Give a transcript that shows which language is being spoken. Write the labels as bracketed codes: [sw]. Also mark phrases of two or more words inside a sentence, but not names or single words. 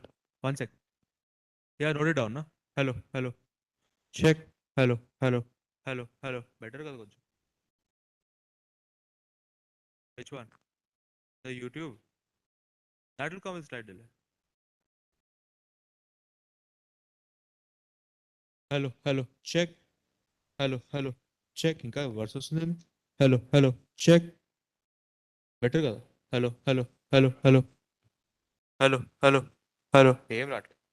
[en] 1 sec. Yeah, note it down, na? Hello, hello. Check. Hello, hello, hello, hello. [te] Better కదా కొంచెం. [en] Which one? The YouTube? That will come with slight delay. Hello, hello. Check. Hello, hello. Check. [te] ఇంకా వర్స్ వస్తుంది. [en] Hello, hello. Check. [te] బెటర్ కదా. [en] Hello, hello, hello, hello. Hello, hello, hello. [te] ఏం రాట్లేదు.